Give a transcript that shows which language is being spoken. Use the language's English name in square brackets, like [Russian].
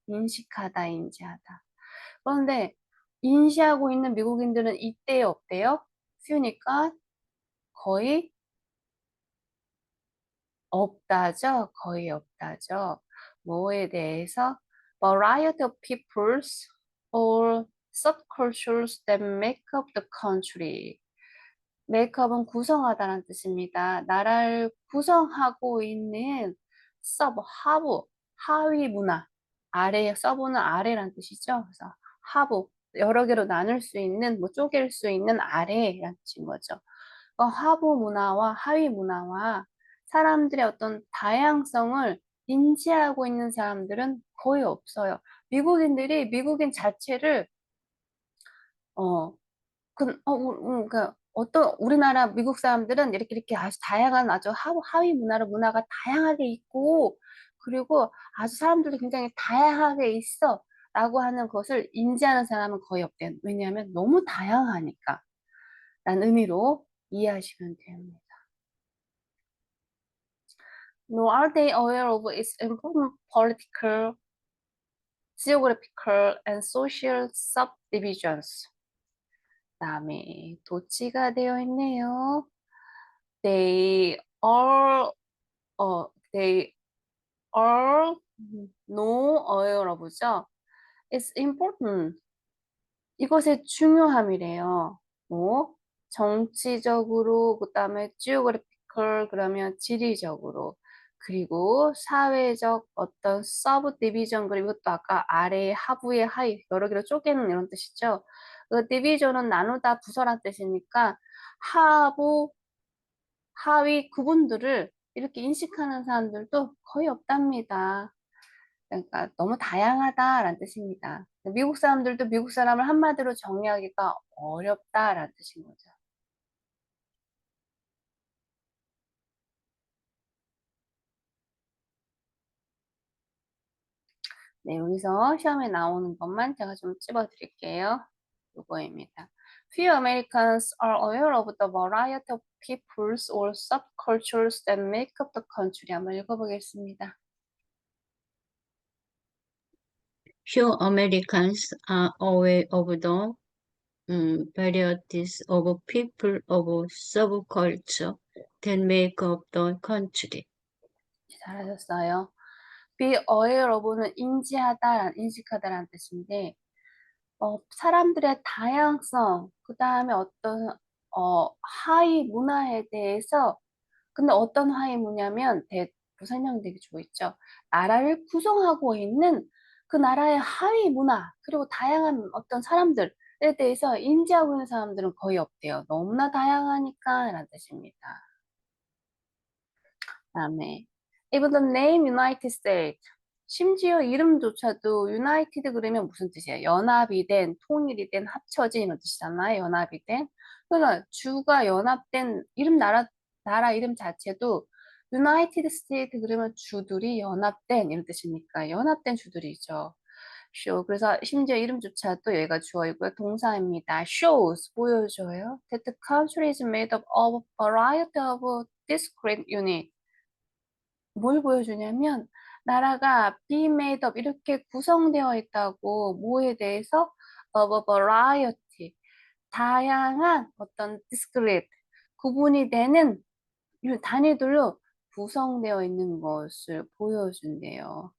[Korean] 인식하다, 인지하다. 그런데 인지하고 있는 미국인들은 이때에 없대요. few니까 거의 없다죠. 거의 없다죠. 뭐에 대해서 [English] variety of peoples or subcultures that make up the country. [Korean] makeup은 구성하다라는 뜻입니다. 나라를 구성하고 있는 sub, 하부, 하위 문화, 아래, 서브는 아래란 뜻이죠. 그래서 하부, 여러 개로 나눌 수 있는, 뭐 쪼갤 수 있는 아래란 뜻인 거죠. 하부 문화와 하위 문화와 사람들의 어떤 다양성을 인지하고 있는 사람들은 거의 없어요. 미국인들이 미국인 자체를 어, 그러니까 어떤 우리나라 미국 사람들은 이렇게 아주 다양한 아주 하위 문화가 다양하게 있고 그리고 아주 사람들도 굉장히 다양하게 있어라고 하는 것을 인지하는 사람은 거의 없대요. 왜냐하면 너무 다양하니까 라는 의미로 이해하시면 됩니다. [English] Nor are they aware of its important political, geographical, and social subdivisions. [Korean] 다음에 도치가 되어 있네요. [English] They are, they are no aware of죠. It's important. [Korean] 이것의 중요함이래요. 뭐 정치적으로, 그다음에 geographical 그러면 지리적으로, 그리고 사회적 어떤 서브 디비전, 그리고 또 아까 아래, 하부의 하위 여러 개로 쪼개는 이런 뜻이죠. 그 디비전은 나누다, 부서란 뜻이니까 하부, 하위 구분들을 이렇게 인식하는 사람들도 거의 없답니다. 그러니까 너무 다양하다라는 뜻입니다. 미국 사람들도 미국 사람을 한마디로 정의하기가 어렵다라는 뜻인 거죠. 네, 여기서 시험에 나오는 것만 제가 좀 찝어드릴게요. 이거입니다. [English] Few Americans are aware of the variety of peoples or subcultures that make up the country. [Korean] 한번 읽어보겠습니다. [English] Few Americans are aware of the varieties of people of subculture that make up the country. [Korean] 잘하셨어요. [English] Be aware of [Korean] 는 인지하다, 인식하다라는 뜻인데 사람들의 다양성, 그 다음에 어떤 하위 문화에 대해서, 근데 어떤 하위 문화냐면 설명되기 좋있죠 나라를 구성하고 있는 그 나라의 하위 문화, 그리고 다양한 어떤 사람들에 대해서 인지하고 있는 사람들은 거의 없대요. 너무나 다양하니까 라는 뜻입니다. 다음에 [English] even the name United States, [Korean] 심지어 이름조차도 United 그러면 무슨 뜻이에요? 연합이 된, 통일이 된, 합쳐진 이런 뜻이잖아요. 연합이 된. 그러니까 주가 연합된 나라 이름 자체도 United States 그러면 주들이 연합된 이런 뜻이니까 연합된 주들이죠. [English] show. [Korean] 그래서 심지어 이름조차도 여기가 주어이고요. 동사입니다. shows 보여줘요. [English] That the country is made up of a variety of discrete units. [Korean] 뭘 보여주냐면 나라가 be made up 이렇게 구성되어 있다고, 뭐에 대해서 [English] of a variety [Korean] 다양한 어떤 discrete 구분이 되는 단위들로 구성되어 있는 것을 보여준대요.